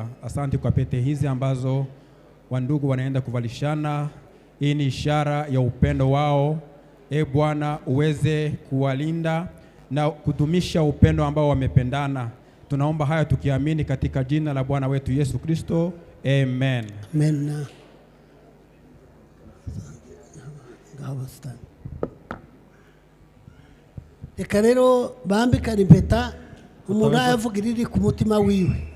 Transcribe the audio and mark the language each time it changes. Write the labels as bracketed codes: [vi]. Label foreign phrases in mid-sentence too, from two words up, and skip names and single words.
[sw] Asante kwa pete hizi ambazo wandugu wanaenda kuvalishana. Hii ni ishara ya upendo wao. Bwana, uweze kuwalinda na kudumisha upendo ambao wamependana. Tunaomba haya tukiamini katika jina la Bwana wetu Yesu Kristo. Amen. Amen. [rw] Reka rero bambikana impeta umuntu yavuga iriri ku mutima wiwe.